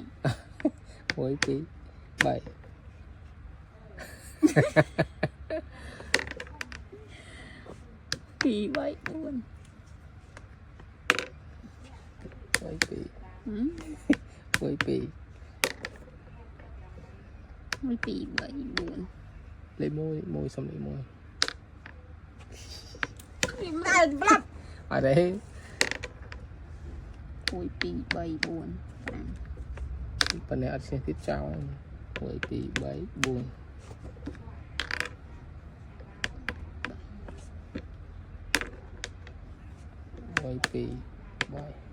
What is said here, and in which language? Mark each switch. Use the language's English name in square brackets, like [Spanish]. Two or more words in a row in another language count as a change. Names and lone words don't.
[Vietnamese] mỗi tí 7 thì vậy luôn mấy tỷ ừ. 10 tỷ [Khmer] មួយពីរបីបួន លេខមួយសុំលេខមួយ មិនដែលប្រាប់ អត់ទេ មួយពីរបីបួន5 ប៉ុន្តែអត់ឈ្នះទៀតចោល1 2 3 4 1 2 3